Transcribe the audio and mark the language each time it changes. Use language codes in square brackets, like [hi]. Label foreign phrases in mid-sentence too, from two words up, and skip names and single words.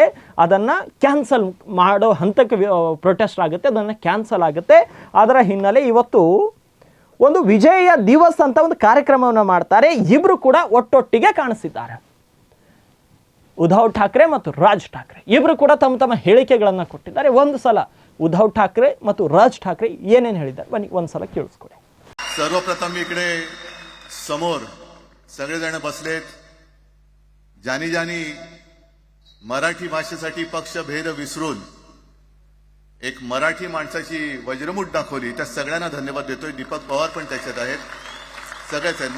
[kn] ಅದನ್ನು ಕ್ಯಾನ್ಸಲ್ ಮಾಡೋ ಹಂತಕ್ಕೆ ಪ್ರೊಟೆಸ್ಟ್ ಆಗುತ್ತೆ, ಅದನ್ನು ಕ್ಯಾನ್ಸಲ್ ಆಗುತ್ತೆ. ಅದರ ಹಿನ್ನೆಲೆ ಇವತ್ತು ಒಂದು ವಿಜಯ ದಿವಸ್ ಅಂತ ಒಂದು ಕಾರ್ಯಕ್ರಮವನ್ನು ಮಾಡ್ತಾರೆ. ಇಬ್ಬರು ಕೂಡ ಒಟ್ಟೊಟ್ಟಿಗೆ ಕಾಣಿಸಿದ್ದಾರೆ. ಉದ್ಧವ್ ಠಾಕ್ರೆ ಮತ್ತು ರಾಜ್ ಠಾಕ್ರೆ ಇಬ್ಬರು ಕೂಡ ತಮ್ಮ ಹೇಳಿಕೆಗಳನ್ನು ಕೊಟ್ಟಿದ್ದಾರೆ. ಒಂದು ಸಲ उद्धव ठाकरे ಮತ್ತು ರಾಜ್ ಠಾಕ್ರೆ ಏನೇನು ಹೇಳಿದ್ದಾರೆ ಬನ್ನಿ ಒಂದ್ಸಲ ಕೇಳಿಸ್ಕೊಳ್ಳಿ. [mr] सर्वप्रथम इकडे समोर सगळेजण बसलेत. जानी मराठी भाषेसाठी पक्षभेद विसरून एक मराठी माणसाची वज्रमूठ दाखवली. त्या सगळ्यांना धन्यवाद देतोय. दीपक पवार पण त्याच्यात आहेत, सगळेच आहेत.